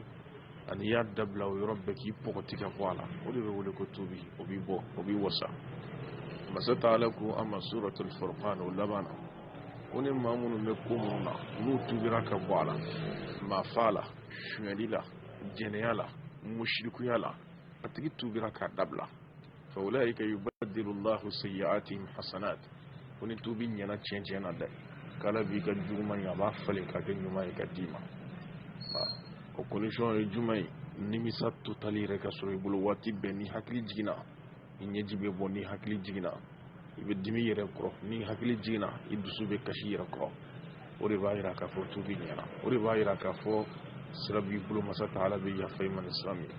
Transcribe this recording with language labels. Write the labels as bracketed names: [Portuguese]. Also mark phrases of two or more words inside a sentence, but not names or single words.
[Bambara] Ani i y'a dabila o yɔrɔ bɛɛ k'i pɔgɔti ka bɔ a la o de bɛ wele ko tubi o b'i bɔ o b'i wasa. Masa Taala ko an ma suratul Furqan o laban na ko ni maa minnu bɛ ko minnu na n'u tubira ka bɔ a la maafa la sonyɛli la jɛnɛya la mushrikuya la a tigi tubira k'a dabila [Arabic] فأولئك يبدل الله سيئاتهم حسنات [Bambara] ko ni tubi ɲɛna tiɲɛ na dɛ k'Ala b'i ka juguman ye a b'a falen k'a kɛ ɲuman ye ka d'i ma. O condition ye jumɛn ye? Nimisa totali yɛrɛ ka sɔrɔ i bolo waati bɛɛ ni hakili jiginna i ɲɛji bɛ bɔ ni hakili jiginna i bɛ dimi yɛrɛ kɔrɔ ni hakili jiginna i dusu bɛ kasi yɛrɛ kɔrɔ o de b'a yira k'a fɔ tubi ɲɛna o de b'a yira k'a fɔ sira b'i bolo masa Taala bɛ yafa i ma ni sira min.